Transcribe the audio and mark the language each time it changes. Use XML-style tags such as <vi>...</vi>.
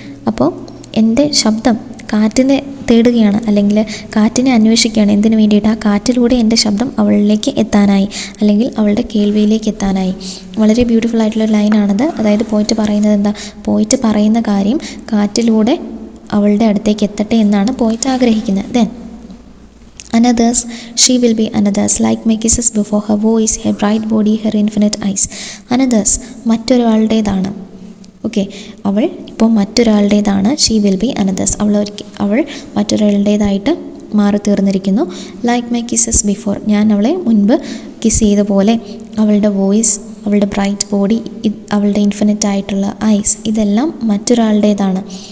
<ml>അപ്പോൾ എൻ്റെ ശബ്ദം കാറ്റിനെ തേടുകയാണ്, അല്ലെങ്കിൽ കാറ്റിനെ അന്വേഷിക്കുകയാണ്. എന്തിനു വേണ്ടിയിട്ട്? ആ കാറ്റിലൂടെ എൻ്റെ ശബ്ദം അവളിലേക്ക് എത്താനായി, അല്ലെങ്കിൽ അവളുടെ കേൾവിയിലേക്ക് എത്താനായി. വളരെ ബ്യൂട്ടിഫുൾ ആയിട്ടുള്ളൊരു ലൈനാണത്. അതായത് പോയിട്ട് പറയുന്നത് എന്താ, പോയിട്ട് പറയുന്ന കാര്യം കാറ്റിലൂടെ അവളുടെ അടുത്തേക്ക് എത്തട്ടെ എന്നാണ് പോയിട്ട് ആഗ്രഹിക്കുന്നത്.</ml> <en>Then another's she will be another's like my kisses before her voice, her bright body, her infinite eyes.</en> <ml>another's മറ്റൊരാളുടേതാണ്. Okay, അവൾ ഇപ്പോൾ മറ്റൊരാളുടേതാണ്.</ml> <en>she will be another's,</en> <ml>അവൾ മറ്റൊരാളുടേതായിട്ട് മാറി തീർന്നിരിക്കുന്നു.</ml> <en>like my kisses before,</en> <ml>ഞാൻ അവളെ മുൻപ് കിസ് ചെയ്ത പോലെ. അവളുടെ വോയിസ്, അവളുടെ ബ്രൈറ്റ് ബോഡി, അവളുടെ ഇൻഫിനിറ്റ് ആയിട്ടുള്ള ഐസ്, ഇതെല്ലാം മറ്റൊരാളുടേതാണ്.</ml>